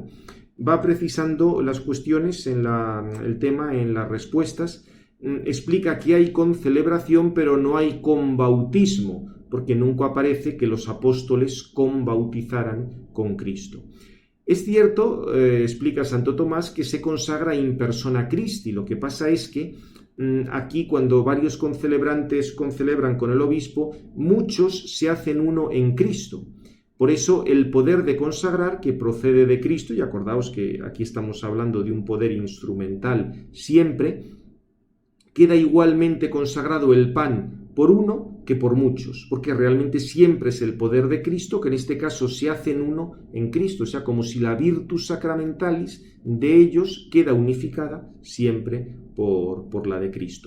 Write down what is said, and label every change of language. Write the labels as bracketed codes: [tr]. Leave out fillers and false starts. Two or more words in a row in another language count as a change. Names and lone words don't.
[es] Va precisando las cuestiones el tema en las respuestas. Explica que hay concelebración pero no hay conbautismo, porque nunca aparece que los apóstoles conbautizaran con Cristo. Es cierto, explica Santo Tomás, que se consagra [la] in persona Christi. [es] Lo que pasa es que aquí cuando varios concelebrantes concelebran con el obispo, muchos se hacen uno en Cristo. Por eso el poder de consagrar que procede de Cristo, y acordaos que aquí estamos hablando de un poder instrumental siempre, queda igualmente consagrado el pan por uno que por muchos, porque realmente siempre es el poder de Cristo, que en este caso se hacen uno en Cristo, o sea, como si la [la] virtus sacramentalis [es] de ellos queda unificada siempre por la de Cristo.